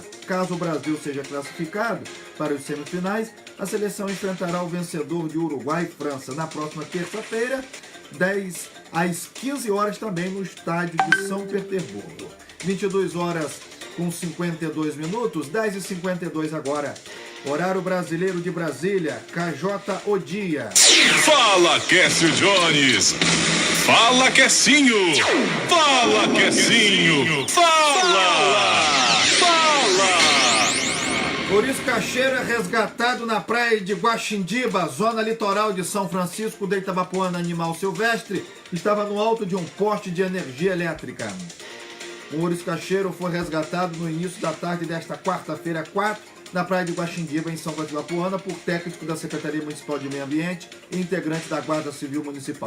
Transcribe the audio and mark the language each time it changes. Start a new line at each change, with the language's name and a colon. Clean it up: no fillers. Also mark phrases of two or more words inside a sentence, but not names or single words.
Portuguese: Caso o Brasil seja classificado para os semifinais, a seleção enfrentará o vencedor de Uruguai e França na próxima terça-feira, 10 às 15 horas, também no estádio de São Petersburgo. 22 horas com 52 minutos, 10h52 agora. Horário brasileiro de Brasília, KJ o dia. Fala, Cássio Jones. Fala, Cassinho. Fala, Cassinho. Fala. Ouriço Cacheiro é resgatado na praia de Guaxindiba, zona litoral de São Francisco de Itabapoana. Animal silvestre estava no alto de um poste de energia elétrica. O ouriço cacheiro foi resgatado no início da tarde desta quarta-feira, 4, na praia de Guaxindiba, em São Francisco do Apuana, por técnico da Secretaria Municipal de Meio Ambiente e integrante da Guarda Civil Municipal.